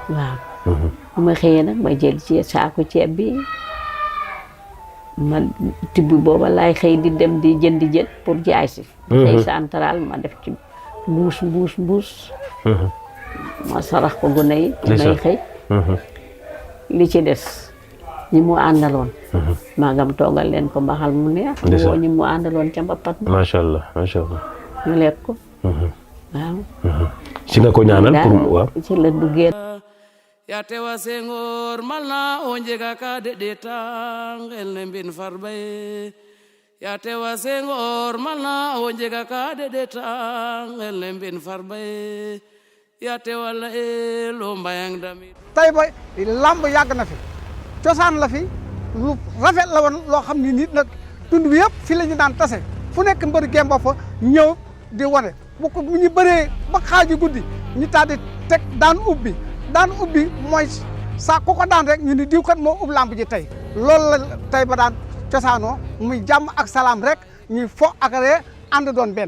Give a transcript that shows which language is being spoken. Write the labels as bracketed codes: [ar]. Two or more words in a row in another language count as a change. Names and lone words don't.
[wo] waaw bu ma xëyee nag ma jël ci saako ceeb bi ma tibb booba laay xëy di dem di jëndi jën pour jaay si xëy central ma def ci mbuus ma sarax ko gune yi may xëy li ci des ñi mu àndaloon maagam toogal leen ko mbaxal mu neex woo ñi mu àndaloon ca mbappat [ar] macha allah [wo] ñu lekk ko waaw si nga ko ñaanal pour waaw ci la duggee [srr] ya tewa Senghor malna o njega ka deɗeta ngel ne mbin Farba ye ya tewa Senghor malna o njega ka deɗeta ngel ne mbin Farba ye ya tewa la e lo mbayang damit [wo] tey ba lamb yàgg na fi cosaan la fi lu rafet la woon loo xam ni nit nag tund bi yëpp fi la ñu daan tase fu nekk mbër gemba fa ñëw di wane bu ko ñu bëree ba xaaju guddi ñu taal di teg daan ubbi mooy sa ku ko daan rek ñu ni diw kat moo ub lamb ji tey loolu la tey ba daan cosaanoo muy jàmm ak salaam rek ñuy fo ak ree ànd doon benn.